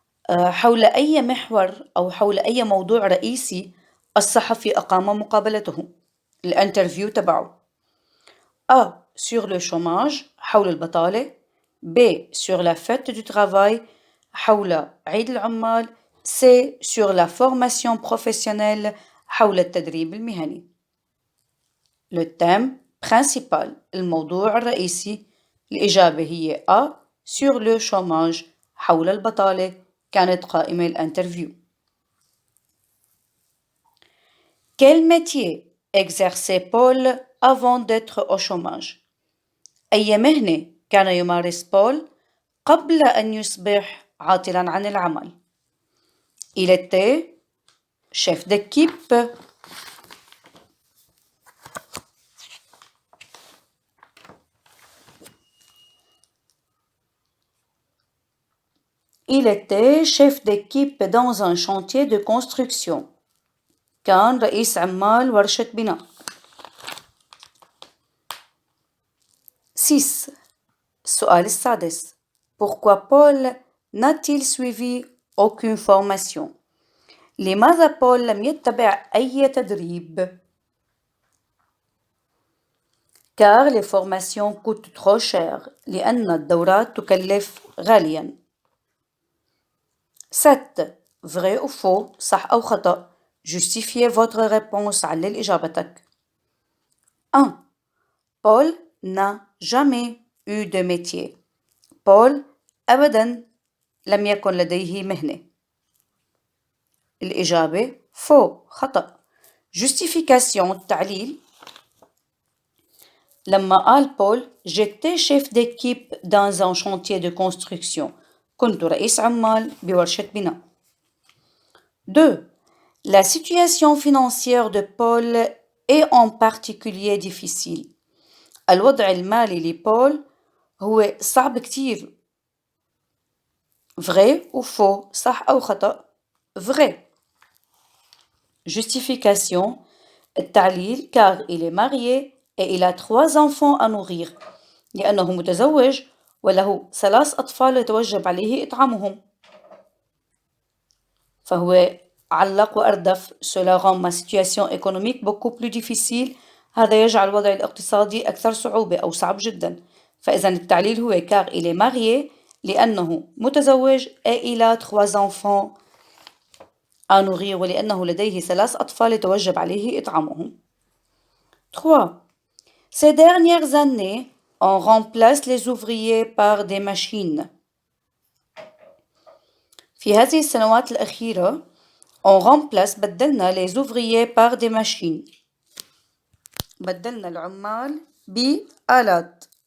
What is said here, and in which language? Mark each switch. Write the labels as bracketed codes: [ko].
[ar] حول أي محور أو حول أي موضوع رئيسي الصحفي أقام مقابلته. الانترفيو تبعه. A. [fr] sur le chômage [ar] حول البطالة. [fr] B. sur la fête du travail [ar] حول عيد العمال. [fr] C. sur la formation professionnelle [ar] حول التدريب المهني. [fr] Le thème principal [ar] الموضوع الرئيسي. الإجابة هي A. [fr] sur le chômage [ar] حول البطالة. كانت قائمة الانترفيو. [fr] Quel métier exerçait Paul avant d'être au chômage? [ar] أي مهنة كان يمارس بول قبل أن يصبح عاطلاً عن العمل؟ [fr] Il était chef d'équipe. Il était chef d'équipe dans un chantier de construction. [ar] كان رئيس عمال ورشة بناء. 6. السؤال السادس. [fr] Pourquoi Paul n'a-t-il suivi aucune formation? [ar] لماذا بول لم يتبع أي تدريب؟ [fr] Car les formations coûtent trop cher [ar] لأن الدورات تكلف غالياً. 7. [fr] Vrai ou faux, [ar] صح أو خطأ. [fr] Justifiez votre réponse. [ar] علل إجابتك. 1. [fr] Paul n'a jamais eu de métier. [ar] بول أبداً لم يكن لديه مهنة. الإجابة faux خطأ. [fr] Justification تعليل. [ar] لما قال بول [fr] j'étais chef d'équipe dans un chantier de construction. [ar] كنت رئيس عمال بورشة بناء. [fr] 2. La situation financière de Paul est en particulier difficile. [ar] الوضع المالي لبول هو صعب كتير. [fr] Vrai ou faux, [ar] صح أو خطأ. [fr] Vrai. Justification التعليل car il est marié et il a 3 enfants à nourrir. [ar] لأنه متزوج وله 3 أطفال يتوجب عليه إطعامهم. فهو علق وأردف [fr] cela rend ma situation économique beaucoup plus difficile. [ar] هذا يجعل الوضع الاقتصادي أكثر صعوبة أو صعب جدا. فإذا التعليل هو [fr] car il est marié [ar] لأنه متزوج [fr] et il a 3 enfants à nourrir [ar] ولأنه لديه 3 أطفال يتوجب عليه إطعامهم. 3. [fr] Ces dernières années, on remplace les ouvriers par des machines. [ar] في هذه السنوات الأخيرة [fr] on remplace [ar] بدلنا [fr] les ouvriers par des machines. [ar] بدلنا العمال بآلات.